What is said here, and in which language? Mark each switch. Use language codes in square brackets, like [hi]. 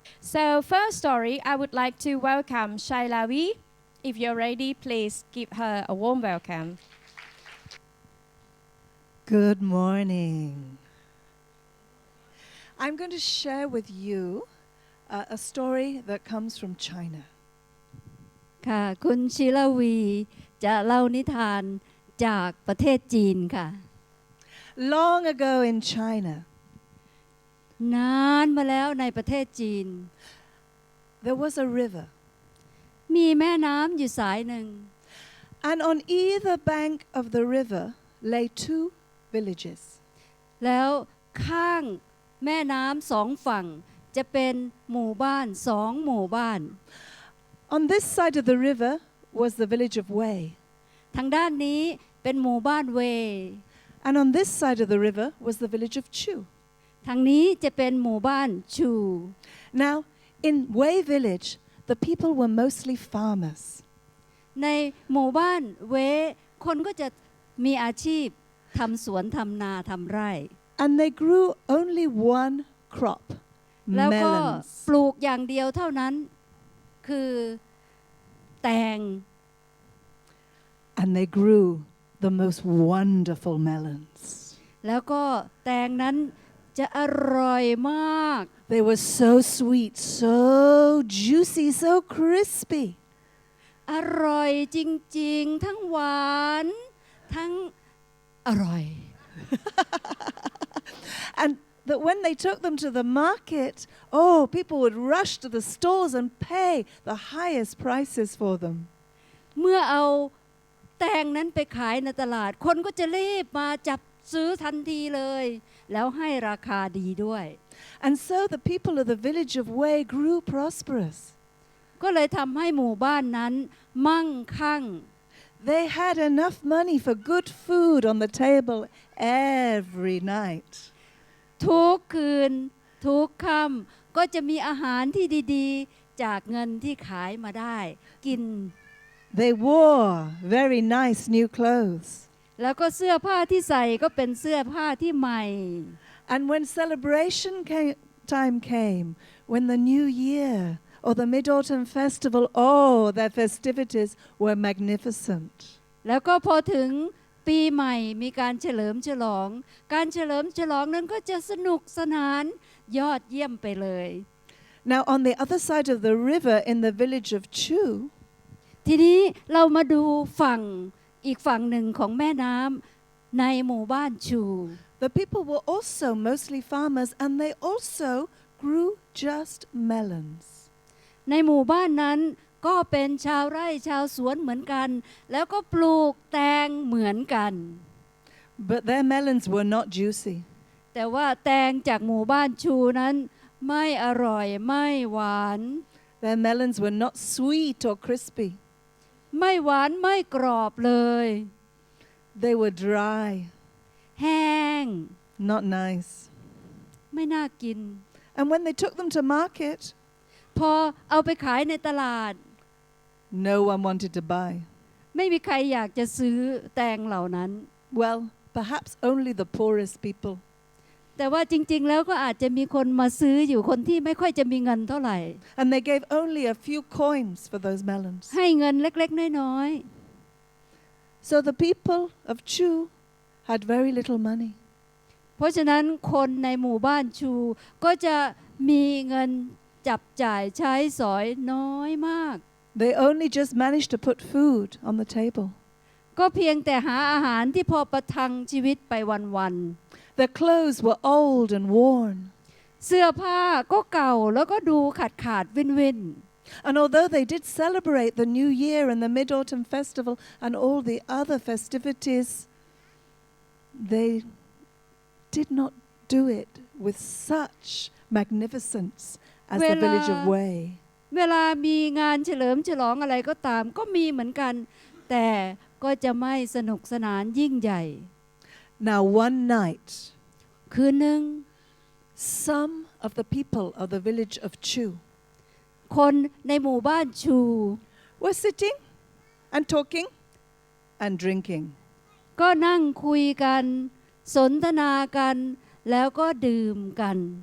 [en] So first story, I would like to welcome Shailavi. If you're ready, please give her a warm welcome. Good morning. I'm going to share with you a story that comes from China. [th] ค่ะคุณชิลาวีจะเล่านิทานจากประเทศจีนค่ะ [en] Long ago in China, [th] นานมาแล้วในประเทศจีน [en] there was a river. [th] มีแม่น้ำอยู่สายหนึ่ง [en] And on either bank of the river lay 2 villages. [th] แล้วข้างแม่น้ำสองฝั่งจะเป็นหมู่บ้าน2 หมู่บ้าน [en] On this side of the river was the village of Wei. [th] ทางด้านนี้เป็นหมู่บ้านเว [en] And on this side of the river was the village of Chu. [th] ทางนี้จะเป็นหมู่บ้านชู [en] Now, in Wei village, the people were mostly farmers. [th] ในหมู่บ้านเวคนก็จะมีอาชีพทำสวนทำนาทำไร่ [en] And they grew only one crop, [th] แล้วก็ [en] melons. [th] ปลูกอย่างเดียวเท่านั้นคือแตง [en] And they grew the most wonderful melons. [th] แล้วก็แตงนั้นจะอร่อยมาก [en] They were so sweet, so juicy, so crispy. [th] อร่อยจริงๆทั้งหวานทั้งอร่อย [en] And that when they took them to the market, oh, people would rush to the stalls and pay the highest prices for them. [th] เมื่อเอาแตงนั้นไปขายในตลาดคนก็จะรีบมาจับซื้อทันทีเลยแล้วให้ราคาดีด้วย [en] And so the people of the village of Wei grew prosperous. [th] ก็เลยทำให้หมู่บ้านนั้นมั่งคั่ง [en] They had enough money for good food on the table every night. [th] ทุกคืนทุกค่ำก็จะมีอาหารที่ดีๆจากเงินที่ขายมาได้กิน [en] They wore very nice new clothes. [th] แล้วก็เสื้อผ้าที่ใส่ก็เป็นเสื้อผ้าที่ใหม่ [en] And when celebration time came, when the new year or the Mid-Autumn Festival, oh, their festivities were magnificent. [th] แล้วก็พอถึงปีใหม่มีการเฉลิมฉลองการเฉลิมฉลองนั้นก็จะสนุกสนานยอดเยี่ยมไปเลย [en] Now on the other side of the river in the village of Chu, [th] ทีนี้เรามาดูฝั่งอีกฝั่งหนึ่งของแม่น้ำในหมู่บ้านชู [en] the people were also mostly farmers and they also grew just melons. [th] ในหมู่บ้านนั้น ก็เป็นชาวไร่ชาวสวนเหมือนกันแล้วก็ปลูกแตงเหมือนกัน [en] But their melons were not juicy. [th] แต่ว่าแตงจากหมู่บ้านชูนั้นไม่อร่อยไม่หวาน [en] Their melons were not sweet or crispy. [th] ไม่หวานไม่กรอบเลย [en] They were dry, [th] แห้ง [en] not nice. [th] ไม่น่ากิน [en] And when they took them to market, [th] พอเอาไปขายในตลาด [en] no one wanted to buy. [th] ไม่มีใครอยากจะซื้อแตงเหล่านั้น [en] Well, perhaps only the poorest people. [th] แต่ว่าจริงๆแล้วก็อาจจะมีคนมาซื้ออยู่คนที่ไม่ค่อยจะมีเงินเท่าไหร่ [en] And they gave only a few coins for those melons. [th] ให้เงินเล็กๆน้อย [en] So the people of Chu had very little money. [th] ๆเพราะฉะนั้นคนในหมู่บ้านชูก็จะมีเงินจับจ่ายใช้สอยน้อยมาก [en] They only just managed to put food on the table. [th] ก็เพียงแต่หาอาหารที่พอประทังชีวิตไปวันๆ [en] Their clothes were old and worn. [th] เสื้อผ้าก็เก่าแล้วก็ดูขาดวิน [en] And although they did celebrate the New Year and the Mid-Autumn Festival and all the other festivities, they did not do it with such magnificence as the village of Wei. [th] เวลามีงานเฉลิมฉลองอะไรก็ตามก็มีเหมือนกันแต่ก็จะไม่สนุกสนานยิ่งใหญ่ [en] Now one night, [th] คืนหนึ่ง [en] some of the people of the village of Chu [th] คนในหมู่บ้านชู [en] were sitting and talking and drinking. [th] ก็นั่งคุยกันสนทนากันแล้วก็ดื่มกัน